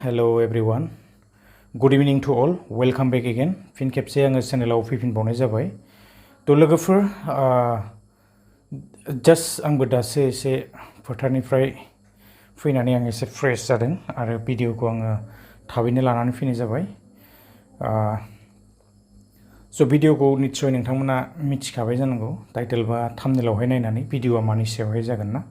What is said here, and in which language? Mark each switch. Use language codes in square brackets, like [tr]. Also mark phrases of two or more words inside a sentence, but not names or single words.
[en] Hello everyone. Good evening to all. Welcome back again. [brx] फिन खेबसे आङो चेनेलाव फैफिनबावनाय जाबाय. थ' लोगोफोर जास्ट आंबो दासो एसे फोथारनिफ्राय फैनानै आं एसे फ्रेश जादों आरो भिडिअखौ आङो थाबैनो लानानै फैनाय जाबाय. स' भिडिअखौ निस्सय नोंथांमोना मिथिखाबाय जानांगौ टाइटेल बा थाम्बनेलावहाय नायनानै भिडिअआ मानि सायावहाय जागोन ना.